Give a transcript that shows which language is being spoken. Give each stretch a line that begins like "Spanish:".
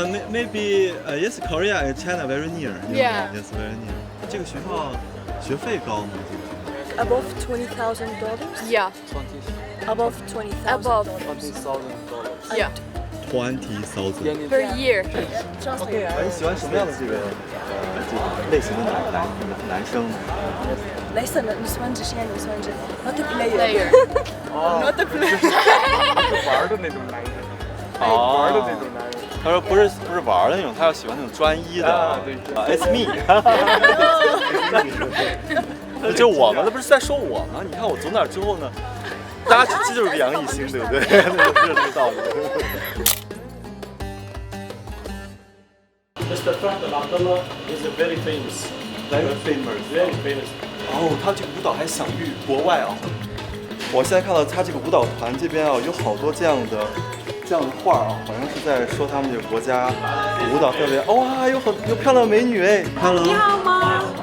English: Maybe yes, Korea and China very near. Yeah. Yes, very near.
Chinese: 这个学校学费高吗？这个学校
English: above $20,000. Yeah. Above $20,000. Above. Yeah. 20,000 Per year.
Chinese: 哎，你喜欢什么样的这个类型的男生？ ليس نسوان جشيان نسوان جشيان.
English: Not a player. Not a player.
Chinese: 玩的那种男人，哦，玩的那种男人。他说不是玩的那种，他要喜欢那种专一的。对，
English: It's me
Chinese: 就我们，那不是在说我吗？你看我走哪之后呢，大家这就是杨艺兴，对不对？那就是这个道理。
English: Mr. Fahd Abdullah is very famous. Very famous. Very famous.
Chinese: 哦，他这个舞蹈还享誉国外啊！我现在看到他这个舞蹈团这边啊，有好多这样的画啊，好像是在说他们这个国家舞蹈特别。哇，有漂亮美女哎 ！Hello， 你好吗？